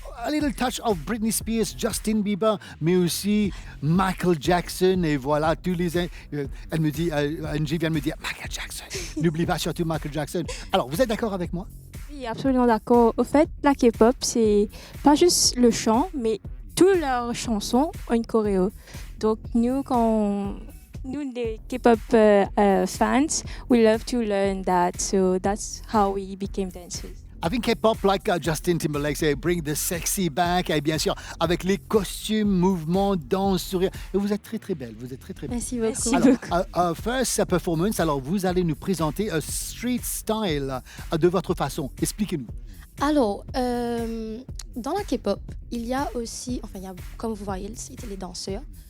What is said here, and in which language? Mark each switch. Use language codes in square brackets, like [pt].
[en] A little touch of [fr] Britney Spears, Justin Bieber, mais aussi Michael Jackson. Et voilà, tous les... elle me dit, Angie vient de me dire, Michael Jackson. N'oublie pas surtout Michael Jackson. Alors, vous êtes d'accord avec moi? Oui, absolument d'accord. Au fait, la K-pop, c'est pas juste le chant, mais toutes leurs chansons ont une choréo. Donc, nous, les K-pop fans, [en] we love to learn that. So that's how we became dancers. Avec K-pop, like Justin Timberlake, say, bring the sexy back. [fr] Et bien sûr, avec les costumes, mouvements, danse, sourire. Et vous êtes très très belle. Vous êtes très très belle. Merci beaucoup. Alors, [en] first performance, [fr] alors vous allez nous présenter un street style de votre façon. Expliquez-nous. Alors, dans la K-pop, il y a aussi, enfin, comme vous voyez, c'était les danseurs.